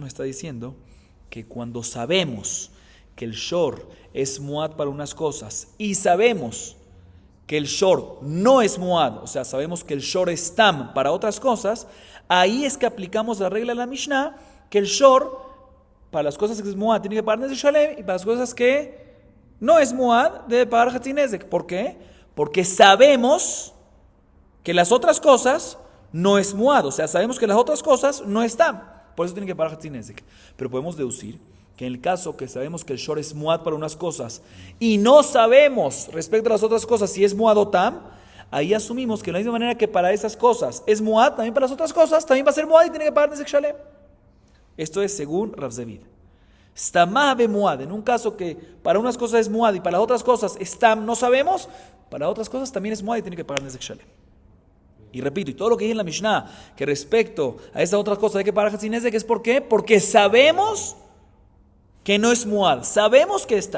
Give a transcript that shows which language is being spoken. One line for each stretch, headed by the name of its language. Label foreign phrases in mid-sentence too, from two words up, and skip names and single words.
Spanish: está diciendo que cuando sabemos que el shor es muad para unas cosas y sabemos que el shor no es muad, o sea, sabemos que el shor es tam para otras cosas, ahí es que aplicamos la regla de la Mishnah, que el shor, para las cosas que es muad, tiene que pagar
Hebrew: נזק שלם,
Spanish: y para las cosas que no es muad, debe pagar
Hebrew: חצי נזק.
Spanish: ¿Por qué? Porque sabemos que las otras cosas no es muad, o sea, sabemos que las otras cosas no están, por eso tiene que pagar
Hebrew: חצי נזק.
Spanish: Pero podemos deducir que en el caso que sabemos que el shor es muad para unas cosas y no sabemos respecto a las otras cosas si es muad o tam, Ahí asumimos que de la misma manera que para esas cosas es muad, también para las otras cosas, también va a ser muad y tiene que pagar
Hebrew: נזק שלם.
Spanish: Esto es según Rav Zevid.
Hebrew: סתמא במועד,
Spanish: en un caso que para unas cosas es muad y para las otras cosas stam no sabemos, para otras cosas también es muad y tiene que pagar
Hebrew: נזק שלם.
Spanish: Y repito, y todo lo que dice en la Mishnah, que respecto a esta otra cosa hay que pagar
Hebrew: חצי נזק,
Spanish: ¿es por qué? Porque sabemos que no es muad, sabemos que está.